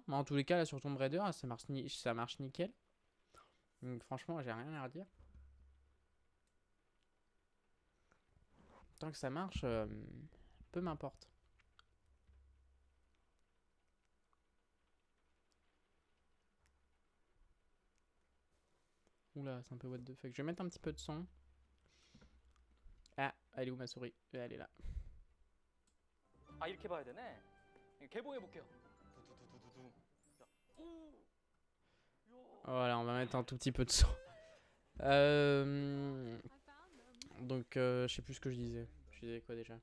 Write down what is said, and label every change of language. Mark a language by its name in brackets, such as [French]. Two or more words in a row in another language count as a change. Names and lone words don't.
[French] Mais en tous les cas, là, sur Tomb Raider, ça marche nickel. Donc, franchement, j'ai rien à redire. Tant que ça marche, peu m'importe. Oula, c'est un peu [English] what the fuck. [French] Je vais mettre un petit peu de son. Ah, elle est où ma souris? Elle est là. [Korean] 아 이렇게 봐야 되네. 개봉해 볼게요. 두두두두두. [French] Voilà, on va mettre un tout petit peu de son. Donc, je sais plus ce que je disais. Je disais quoi déjà?